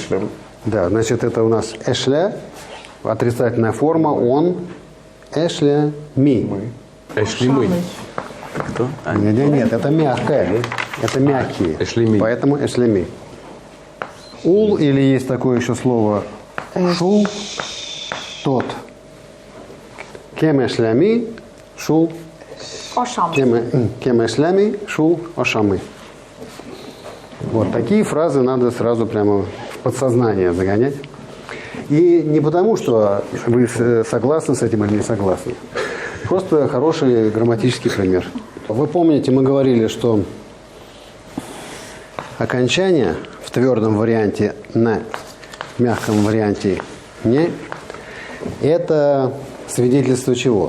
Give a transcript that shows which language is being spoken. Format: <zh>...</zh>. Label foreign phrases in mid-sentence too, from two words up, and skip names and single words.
<ru>Да, значит, это у нас «эшля», отрицательная форма «он», «эшля», «ми».</ru> <tt>Эшли мы.</tt> <ru>Кто? Нет, это мягкое. Это мягкие.</ru> <tt>эшлеми.</tt> <ru>Поэтому эшлеми. Ул, или есть такое еще слово шул, тот.</ru> <tt>Кем эшлеми, шул, Ошам. кем эшлеми, шул, ошамы.</tt> <ru>Вот такие фразы надо сразу прямо в подсознание загонять. И не потому, что вы согласны с этим или не согласны. Просто хороший грамматический пример. Вы помните, мы говорили, что окончание в твердом варианте «на», в мягком варианте «не» – это свидетельство чего?</ru>